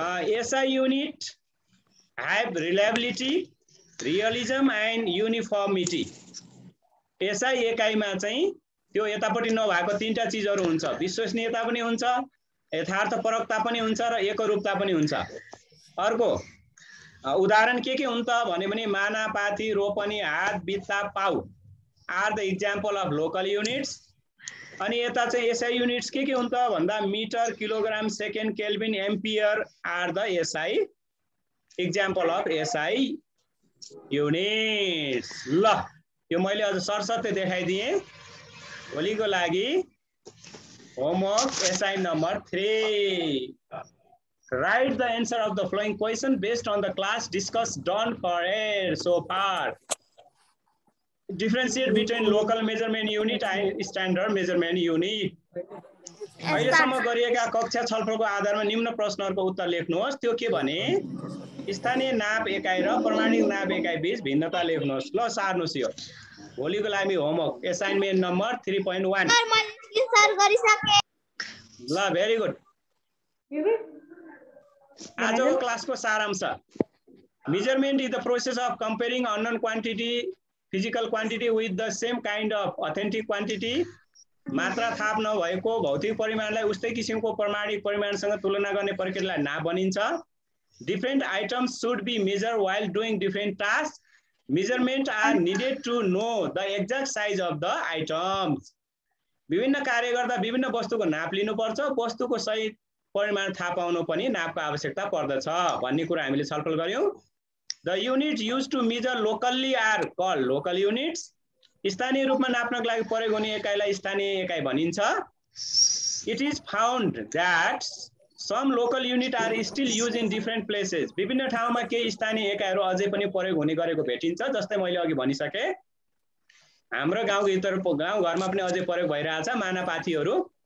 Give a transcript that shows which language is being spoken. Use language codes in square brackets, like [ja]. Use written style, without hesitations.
[en] SI unit have reliability, realism and uniformity. [ne] SI एकाइमा चाहिँ त्यो यतापट्टि नभएको तीनटा चीजहरु हुन्छ। विश्वसनीयता पनि हुन्छ, यथार्थपरकता पनि हुन्छ र एकरूपता पनि हुन्छ। अर्को उदाहरण के हुन् त भने माना, पाती, रोपनी, हात, बित्ता, पाउ [en] Are the example of local units. [ne] अनि यता चाहिँ एसआई युनिट्स के हुन् त भन्दा [en] Metre, kilogram, second, kelvin, ampere are the SI example of SI units. [ne] ल यो मैले अझ सरसर्ती देखाइदिएँ। भोलिको लागि homework SI number 3। [en] Write the answer of the following question based on the class discussed done correct so far. Differentiate between local measurement unit and standard measurement unit. [ne] अहिलेसम्म गरिएका कक्षा छलफलको आधारमा निम्न प्रश्नहरूको उत्तर लेख्नुहोस्। त्यो के भने स्थानीय नाप एकाइ र प्रमाणित नाप एकाइ बीच भिन्नता लेख्नुहोस्। ल सार्नुहोस् यो भोलिको लागि होमवर्क असाइनमेन्ट नम्बर 3.1। [en] ल very good. [ne] आजको क्लासको सारांश [en] Measurement is the process of comparing unknown quantity physical quantity with the same kind of authentic quantity. [ne] मात्रा थाप नभएको भौतिक परिमाणलाई उस्तै किसिमको प्रमाणिक परिमाणसँग तुलना गर्ने प्रक्रियालाई नाप भनिन्छ। [en] Different items should be measure while doing different task. Measurement are needed to know the exact size of the items. [ne] विभिन्न कार्य गर्दा विभिन्न वस्तुको नाप लिनुपर्छ। वस्तुको सही परिमाण थाहा पाउन पनि नापको आवश्यकता पर्दछ भन्ने कुरा हामीले छलफल गर्यौं। [en] The units used to measure locally are called local units. [ne] स्थानीय रूपमा नाप्नको लागि प्रयोग हुने एकाइलाई स्थानीय एकाइ भनिन्छ। [en] It is found that some local unit are still use in different places. [ne] विभिन्न ठाउँमा केही स्थानीय एकाइहरू अझै पनि प्रयोग हुने गरेको भेटिन्छ। जस्तै मैले अघि भनिसके हाम्रो गाउँघरमा पनि अझै प्रयोग भइरहेछ मानापाथीहरू।